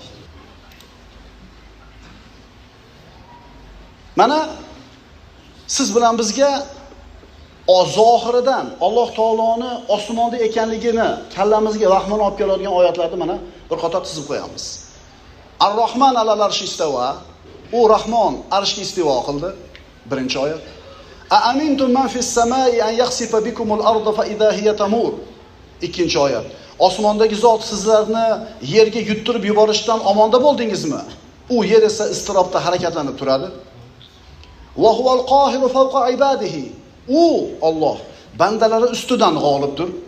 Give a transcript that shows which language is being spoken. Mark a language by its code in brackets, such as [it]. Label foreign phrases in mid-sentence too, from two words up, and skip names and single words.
[uz] Mana siz bilan bizga zohiridan Alloh taoloni osmonda ekanligini kallamizga vahmini olib keladigan oyatlarni mana bir qator tizib qo'yamiz. [ar] الرحمن على العرش استوى. [uz] U Rahmon arshga istivo qildi. Birinchi oyat. [ar] أأمنتم من في السماء أن يخسف بكم الأرض فإذا هي تمور. [uz] Ikkinchi oyat. Osmondagi zot sizlarni yerga yuttirib yuborishdan omonda bo'ldingizmi? U yer esa istirobda harakatlanib turadi. [ar] وهو القاهر فوق عباده. [uz] U Alloh bandalari ustidan g'olibdir.